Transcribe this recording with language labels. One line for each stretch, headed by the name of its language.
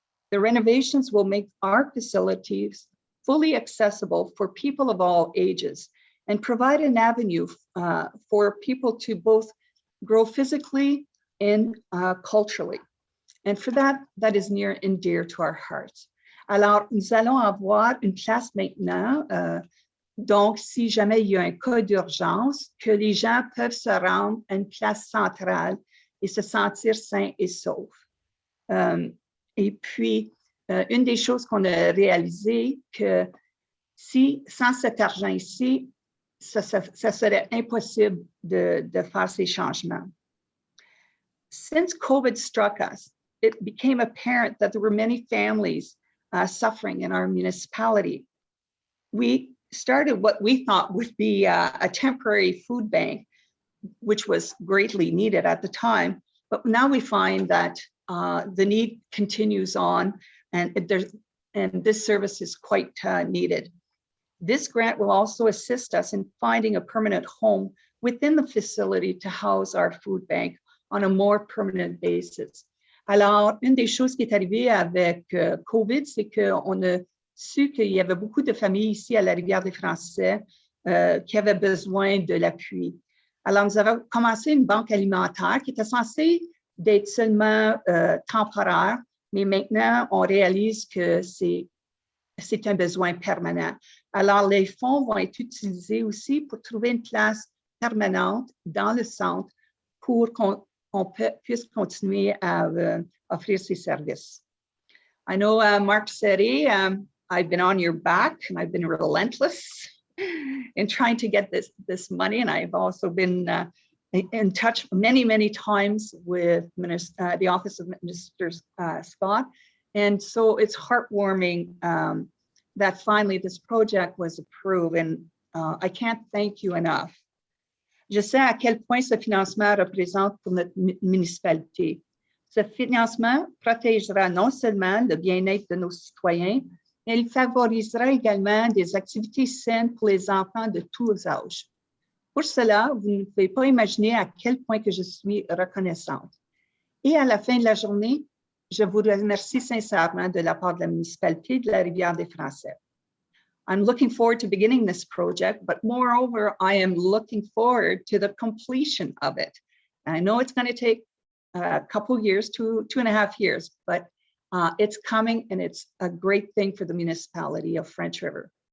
English: The renovations will make our facilities fully accessible for people of all ages and provide an avenue for people to both grow physically and culturally. And for that, that is near and dear to our hearts.
French: Alors, nous allons avoir une place maintenant. Donc, si jamais il y a un cas d'urgence, que les gens peuvent se rendre à une place centrale et se sentir sains et saufs. Et puis, une des choses qu'on a réalisées, que sans cet argent ici, ça serait impossible de faire ces changements.
English: Since COVID struck us, it became apparent that there were many families suffering in our municipality. We started what we thought would be a temporary food bank, which was greatly needed at the time. But now we find that the need continues on, and this service is quite needed. This grant will also assist us in finding a permanent home within the facility to house our food bank on a more permanent basis.
French: Alors, une des choses qui est arrivée avec COVID, c'est qu'on a su qu'il y avait beaucoup de familles ici à la Rivière des Français qui avaient besoin de l'appui. Alors, nous avons commencé une banque alimentaire qui était censée d'être seulement temporaire, mais maintenant, on réalise que c'est un besoin permanent. Alors, les fonds vont être utilisés aussi pour trouver une place permanente dans le centre pour qu'on puisse continuer à offrir ces services.
English: I know, Mark Serré, I've been on your back and I've been relentless in trying to get this money. And I've also been in touch many, many times with the Office of Minister Scott. And so it's heartwarming that finally this project was approved. And I can't thank you enough.
French: Je sais à quel point ce financement représente pour notre municipalité. Ce financement protégera non seulement le bien-être de nos citoyens, mais il favorisera également des activités saines pour les enfants de tous âges. Pour cela, vous ne pouvez pas imaginer à quel point que je suis reconnaissante. Et à la fin de la journée, je vous remercie sincèrement de la part de la municipalité de la Rivière-des-Français.
English: I'm looking forward to beginning this project, but moreover, I am looking forward to the completion of it. And I know it's going to take a couple years, 2.5 years, but it's coming and it's a great thing for the municipality of French River.